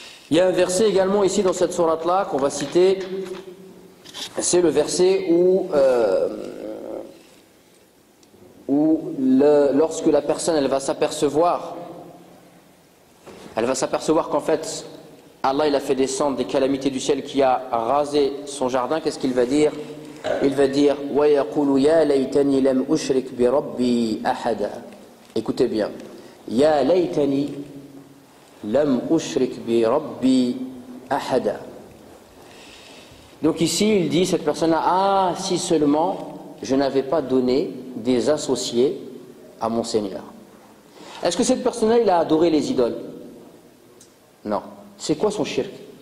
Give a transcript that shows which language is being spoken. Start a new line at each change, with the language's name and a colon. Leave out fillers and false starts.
French: Il y a un verset également ici dans cette sourate-là qu'on va citer. C'est le verset où lorsque la personne elle va s'apercevoir qu'en fait Allah il a fait descendre des calamités du ciel qui a rasé son jardin, qu'est-ce qu'il va dire? Il va dire
Arabic: وَيَقُولُ يَا لَيْتَنِي لَمْ أُشْرِكْ بِرَبِّي أَحَدًا.
French: Écoutez bien.
Arabic: يَا لَيْتَنِي لَمْ أُشْرِكْ بِرَبِّي أَحَدًا.
French: Donc ici il dit, cette personne-là, ah si seulement je n'avais pas donné des associés à mon Seigneur. Est-ce que cette personne-là il a adoré les idoles? Non. C'est quoi son shirk?